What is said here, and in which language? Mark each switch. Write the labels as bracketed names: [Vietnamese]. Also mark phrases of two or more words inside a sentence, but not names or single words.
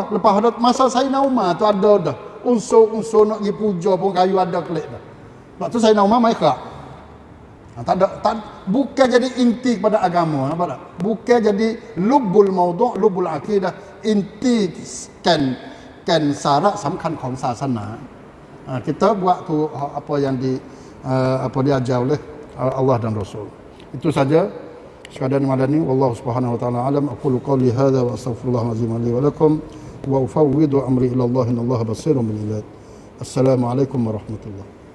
[Malay] Lepas ada masa Sayyidina Umar tu ada dah unsur-unsur nak pergi puja pohon kayu ada kelik dah. Sebab tu Sayyidina Umar mai kerak. Bukan jadi inti kepada agama, apa tak? Bukan jadi lubul maudhu', lubul akidah, inti kan syarat [Thai] สำคัญ ของศาสนา. [Malay] Kita buat tu apa yang diajar oleh Allah dan Rasul. Itu saja sekadar malam ni. [Arabic] والله سبحانه وتعالى أعلم أقول قولي هذا وأستغفر الله العظيم لي ولكم وأفوض أمري إلى الله إن الله بصير بالعباد السلام عليكم ورحمة الله